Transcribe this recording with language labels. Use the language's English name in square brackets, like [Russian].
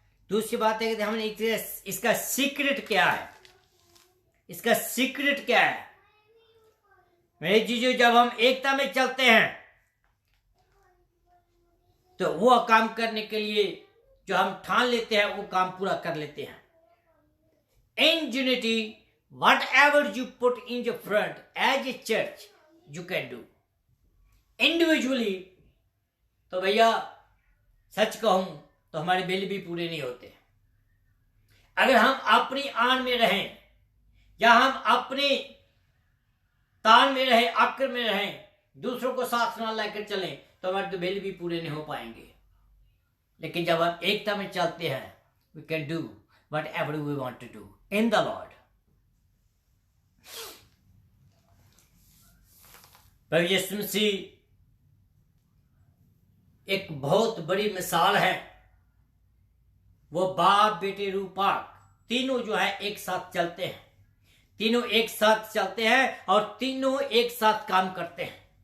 [Hindi] दूसरी बात देखी थी हमने इसका सीक्रेट क्या है। इसका सीक्रेट क्या है मेरे जीजू, जब हम एकता में चलते हैं तो वो काम करने के लिए जो हम ठान लेते हैं वो काम पूरा कर लेते हैं। [English] In unity whatever you put in your front as a church you can do individually। [Hindi] तो भैया सच कहूं तो हमारे बिल भी पूरे नहीं होते। अगर हम अपनी आन में रहें या हम अपने तान में रहें, आकर में रहें, दूसरों को साथ ना लेकर चलें तो हमारे तो बिल भी पूरे नहीं हो पाएंगे। लेकिन जब हम एकता में चलते हैं [English] we can do whatever we want to do in the Lord। [Hindi] प्रभु यीशु मसीह एक बहुत बड़ी मिसाल है। वो बाप बेटे रूपाक तीनों जो है एक साथ चलते हैं, तीनों एक साथ चलते हैं और तीनों एक साथ काम करते हैं।